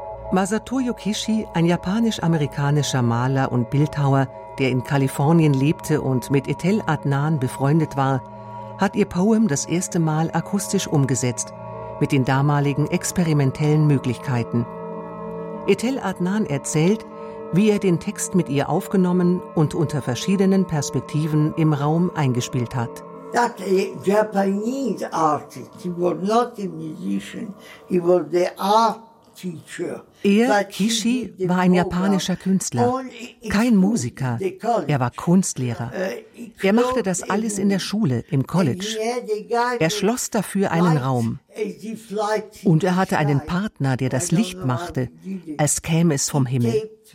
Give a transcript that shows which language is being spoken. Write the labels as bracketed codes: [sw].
[de] Masato Yokishi, ein japanisch-amerikanischer Maler und Bildhauer, der in Kalifornien lebte und mit Etel Adnan befreundet war, hat ihr Poem das erste Mal akustisch umgesetzt, mit den damaligen experimentellen Möglichkeiten. Etel Adnan erzählt, wie er den Text mit ihr aufgenommen und unter verschiedenen Perspektiven im Raum eingespielt hat. [en] Japanese artist, he was not a musician, he was the art [de] Er, Kishi, war ein japanischer Künstler, kein Musiker, er war Kunstlehrer. Er machte das alles in der Schule, im College. Er schloss dafür einen Raum. Und er hatte einen Partner, der das Licht machte, als käme es vom Himmel.